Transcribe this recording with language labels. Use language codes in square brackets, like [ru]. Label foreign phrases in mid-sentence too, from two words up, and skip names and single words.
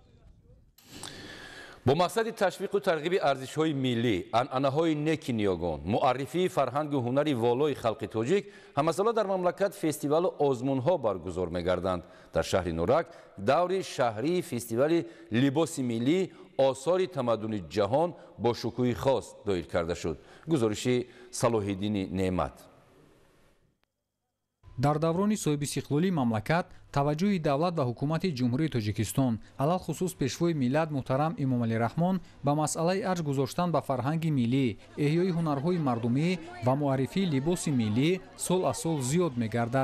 [tg] Бо мақсади ташвиқ ва тарғиби арзишҳои миллӣ, анъанаҳои неки ниёгон, муаррифии фарҳанг ва ҳунари волои халқи тоҷик, ҳамасола дар мамлакат фестивал ва озмунҳо баргузор мегарданд. Дар шаҳри Норак даври шаҳрии фестивали либоси миллӣ Осори тамаддуни ҷаҳон бо шукӯҳи хос доир карда шуд. Гузориши Салоҳиддин Неъмат. дар даврони соҳибистиқлолии мамлакат таваҷҷӯҳи давлат ва ҳукумати ҷумҳурии тоҷикистон алалхусус пешвои миллат муҳтарам имомалӣ раҳмон ба масъалаи арҷ гузоштан ба фарҳанги миллӣ, эҳёи ҳунарҳои мардумӣ ва муаррифии либоси миллӣ сол аз сол зиёд мегардад.